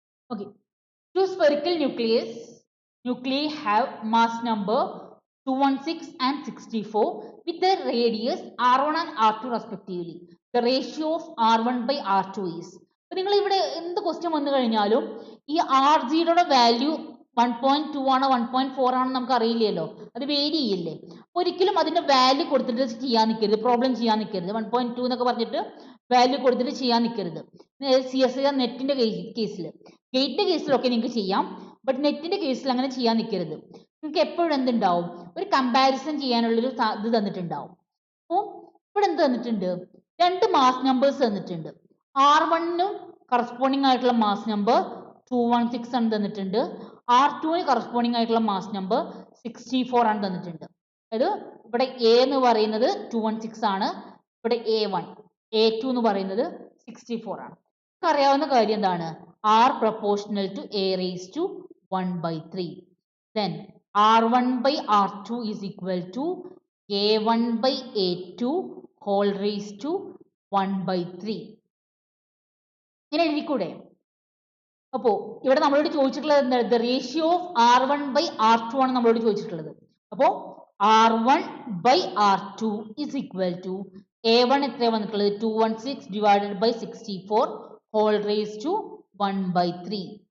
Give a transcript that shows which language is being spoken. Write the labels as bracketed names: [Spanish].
[English] Okay, two spherical nuclei have mass number 216 and 64 with their radius r1 and r2 respectively. The ratio of r1 by r2 is. [Malayalam] അപ്പോൾ നിങ്ങൾ ഇവിടെ എന്ത് question വന്നു കഴിഞ്ഞാലും ഈ R0യുടെ value 1.2 ആണോ 1.4 ആണോ നമുക്ക് അറിയില്ലല്ലോ, അത് വേരി ചെയ്യില്ലേ. ഒരിക്കലും അതിന്റെ വാല്യൂ കൊടുത്തിട്ട് ചെയ്യാൻ നിൽക്കരുത്, പ്രോബ്ലം ചെയ്യാൻ നിൽക്കരുത്. 1.2 എന്നൊക്കെ പറഞ്ഞിട്ട് വാല്യൂ കൊടുത്തിട്ട് ചെയ്യാൻ നിൽക്കരുത്. CSIR നെറ്റിന്റെ കേസിൽ, ഗേറ്റിന്റെ കേസിലൊക്കെ നിങ്ങൾക്ക് ചെയ്യാം, ബട്ട് നെറ്റിന്റെ കേസിൽ അങ്ങനെ ചെയ്യാൻ നിൽക്കരുത്. നിങ്ങൾക്ക് എപ്പോഴും എന്തുണ്ടാവും? ഒരു കമ്പാരിസൺ ചെയ്യാനുള്ളൊരു ഇത് തന്നിട്ടുണ്ടാവും. അപ്പോൾ ഇവിടെ എന്ത് തന്നിട്ടുണ്ട്? രണ്ട് മാസ് നമ്പേഴ്സ് തന്നിട്ടുണ്ട്. R1നും കറസ്പോണ്ടിങ് ആയിട്ടുള്ള മാസ് നമ്പർ 216 ആണ് തന്നിട്ടുണ്ട്. R2ന് കറസ്പോണ്ടിങ് ആയിട്ടുള്ള മാസ് നമ്പർ 64 ആണ് തന്നിട്ടുണ്ട്. അതായത് ഇവിടെ A എന്ന് പറയുന്നത് 216 ആണ്, ഇവിടെ A1, A2 എന്ന് പറയുന്നത് 64 ആണ്. നമുക്ക് അറിയാവുന്ന കാര്യം എന്താണ്? [English] R proportional to A raised to 1/3. Then R1 by R2 is equal to A1 by A2 whole raised to 1/3. [Malayalam] ഇങ്ങനെ എഴുതിക്കൂടെ? അപ്പോൾ ഇവിടെ നമ്മളോട് ചോദിച്ചിട്ടുള്ളത് എന്താണ്? [English] the ratio of R1 by R2 [Malayalam] ആണ് നമ്മളോട് ചോദിച്ചിട്ടുള്ളത്. [English] അപ്പോൾ R1 by R2 is equal to A1 [Malayalam] എത്രയാണ് വന്നിട്ടുള്ളത്? [English] 216 divided by 64 whole raised to 1/3.